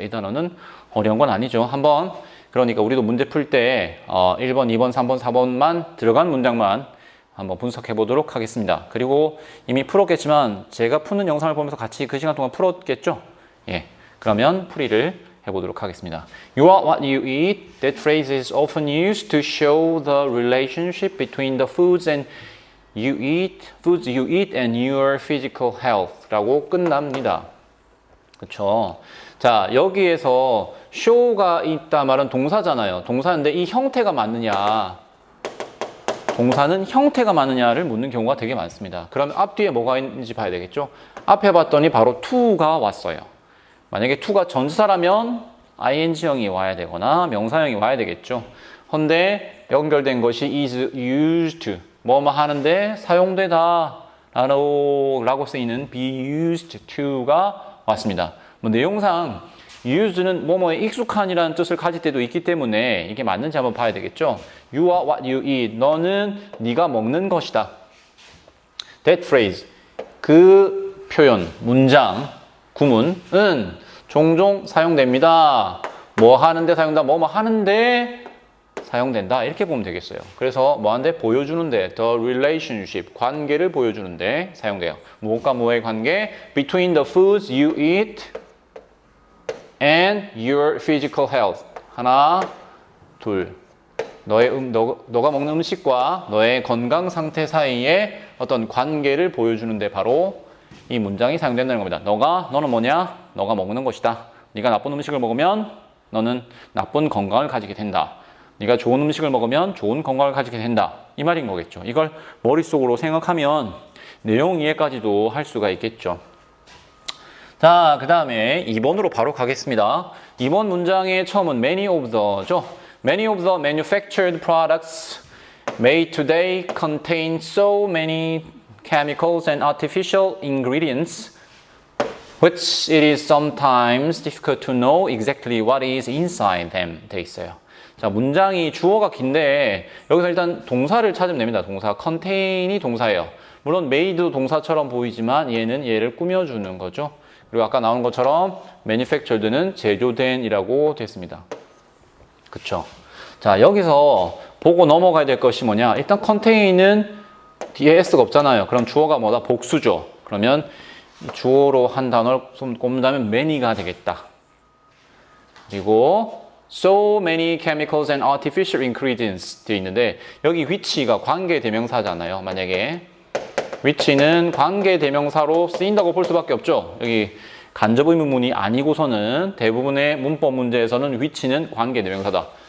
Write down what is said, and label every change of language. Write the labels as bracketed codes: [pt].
[ko] 이 단어는 어려운 건 아니죠. 한번 그러니까 우리도 문제 풀 때 1번, 2번, 3번, 4번만 들어간 문장만 한번 분석해 보도록 하겠습니다. 그리고 이미 풀었겠지만 제가 푸는 영상을 보면서 같이 그 시간 동안 풀었겠죠? 그러면 풀이를 해보도록 하겠습니다. [en] You are what you eat. That phrase is often used to show the relationship between the foods you eat and your physical health [ko] 라고 끝납니다. 그쵸? 자, 여기에서 show가 있다 말은 동사잖아요. 동사인데 이 형태가 맞느냐? 동사는 형태가 맞느냐를 묻는 경우가 되게 많습니다. 그러면 앞뒤에 뭐가 있는지 봐야 되겠죠? 앞에 봤더니 바로 to가 왔어요. 만약에 to가 전치사라면 ing형이 와야 되거나 명사형이 와야 되겠죠. 헌데 연결된 것이 is used to 뭐뭐 하는데 사용되다 라고 쓰이는 be used to가 왔습니다. 내용상 used는 뭐뭐에 익숙한이라는 뜻을 가질 때도 있기 때문에 이게 맞는지 한번 봐야 되겠죠. [en] You are what you eat. [ko] 너는 네가 먹는 것이다. [en] That phrase [ko] 그 표현, 문장 구문은 종종 사용됩니다. 뭐 하는데 사용된다, 뭐뭐 하는데 사용된다. 이렇게 보면 되겠어요. 그래서 뭐 하는데 보여주는데 the relationship, 관계를 보여주는데 사용돼요. 무엇과 뭐의 관계? [en] Between the foods you eat and your physical health. [ko] 하나, 둘. 너가 먹는 음식과 너의 건강 상태 사이에 어떤 관계를 보여주는데 바로 이 문장이 사용된다는 겁니다. 너는 뭐냐? 너가 먹는 것이다. 네가 나쁜 음식을 먹으면 너는 나쁜 건강을 가지게 된다. 네가 좋은 음식을 먹으면 좋은 건강을 가지게 된다. 이 말인 거겠죠. 이걸 머릿속으로 생각하면 내용 이해까지도 할 수가 있겠죠. 자, 그 다음에 2번으로 바로 가겠습니다. 2번 문장의 처음은 many of the죠. [en] Many of the manufactured products made today contain so many chemicals and artificial ingredients which it is sometimes difficult to know exactly what is inside them [ko] 돼 있어요. 자, 문장이 주어가 긴데 여기서 일단 동사를 찾으면 됩니다. 동사 contain이 동사예요. 물론 made도 동사처럼 보이지만 얘를 꾸며주는 거죠. 그리고 아까 나온 것처럼 manufactured는 제조된 이라고 됐습니다. 그쵸? 자, 여기서 보고 넘어가야 될 것이 뭐냐? 일단 contain은 뒤에 s가 없잖아요. 그럼 주어가 뭐다? 복수죠. 그러면 주어로 한 단어를 꼽는다면 many가 되겠다. 그리고 [en] so many chemicals and artificial ingredients [ko] 되어 있는데 여기 which가 관계대명사잖아요. 만약에 which는 관계대명사로 쓰인다고 볼 수밖에 없죠. 여기 간접의문문이 아니고서는 대부분의 문법 문제에서는 which는 관계대명사다.